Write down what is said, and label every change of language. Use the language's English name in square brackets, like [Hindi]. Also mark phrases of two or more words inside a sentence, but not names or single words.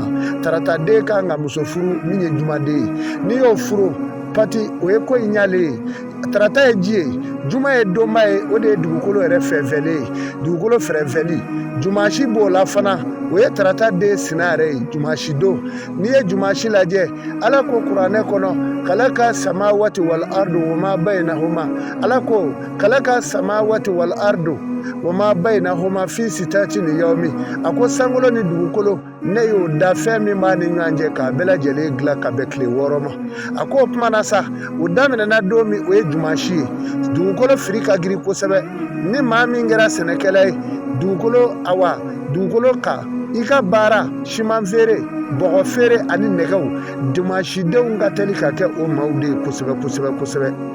[Bambara] Tarata den kan ka muso furu min ye jumaden ye n'i y'o furu pati o ye ko in ɲalen ye. Tarata ye ji ye juma ye donba ye o de ye dugukolo yɛrɛ fɛnfɛnlen ye dugukolo fɛrɛfɛli jumasi b'o la fana o ye tarata den sina yɛrɛ ye jumasi don. N'i ye jumasi lajɛ ala ko kuranɛ kɔnɔ [Arabic] خلق السماوات والأرض وما بينهما [Bambara] ala ko [Arabic] خلق السماوات والأرض وما بينهما في ستة أيام [Bambara] a ko sankolo ni dugukolo ne y'o da fɛn min b'a ni ɲɔgɔn cɛ k'a bɛɛ lajɛlen dilan ka bɛn tile 6 ma. A ko o tuma na sa o daminɛna don min o ye jumasi ye dugukolo firi ka girin kosɛbɛ ni maa min kɛra sɛnɛkɛla ye dugukolo ka i ka baara siman feere bɔgɔ feere ani nɛgɛw jumasidenw ka teli ka kɛ o maaw de ye kosɛbɛ.